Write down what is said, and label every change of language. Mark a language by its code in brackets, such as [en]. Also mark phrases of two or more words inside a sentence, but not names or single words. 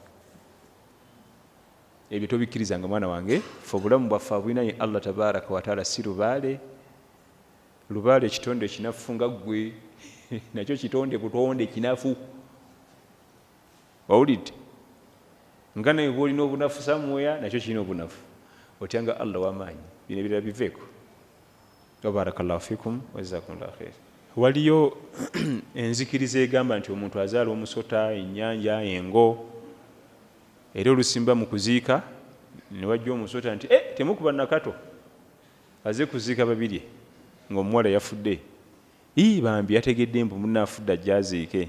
[lg] Ebyo tobikkirizanga mwana wange, fe obulamu bwaffe abulinaye [ar] الله تبارك وتعالى [lg] si lubaale. Lubaale kitonde kinafu nga ggwe, nakyo kitonde butonde kinafu. Wawulidde? Nga naye bw'olina obunafu samweya, nakyo kirina obunafu. Otyanga Allah w'amaanyi. Bino ebirala biveeko. [ar] بارك الله فيكم وجزاكم الله خير. [lg] Waliyo enzikiriza egamba nti omuntu azaala omusota, ennyanja, engo, era olusimba mu kuziika ne wajja omusota nti temukuba nakato aze kuziika babirye ng'omuwala yafudde. Bambi yategedde mbu munne afudde ajja aziike.